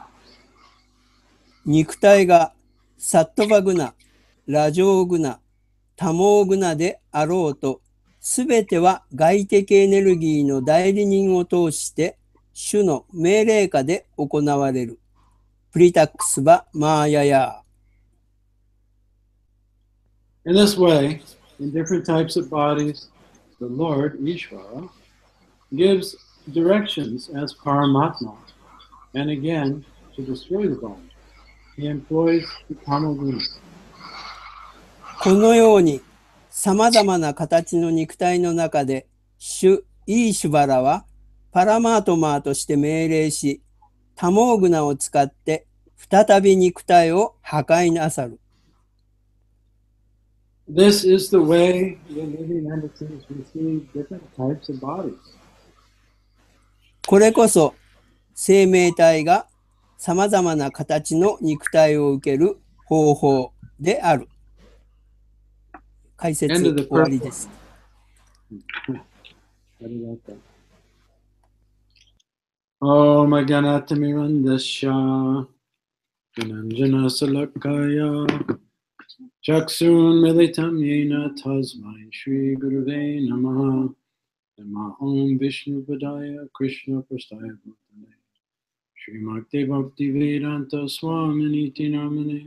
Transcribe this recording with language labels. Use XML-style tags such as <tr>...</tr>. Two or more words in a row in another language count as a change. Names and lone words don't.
<ja>肉体がサットバグナ、ラジョグナ、タモグナであろうと、すべては外的エネルギーの代理人を通して主の命令下で行われる。</ja> <sa>पृथक् स्व-मायया.</sa> <en>In this way, in different types of bodies, the Lord, īśvaraḥ, gives directions as paramatma, and again, to destroy the body. He employs the tamo-guṇa.</en> <ja>このように様々な形の肉体の中で主イーシュバラはパラマートマーとして命令し、タモーグナを使って再び肉体を破壊なさる。</ja> <en>This is the way the living entities receive different types of bodies.</en> <ja>これこそ生命体が様々な形の肉体を受ける方法である。解説終わりです。</ja> <sa>ओम् अज्ञानतिमिरान्धस्य गुणाञ्जन शलाकया चक्षुन् मिलितम् येन तस्मै श्री गुरवे नमः नम ओम् विष्णु पादाय कृष्ण प्रस्ताय भूतले श्री मक्ति भक्ति वेदान्त स्वामिनिति नमने</sa>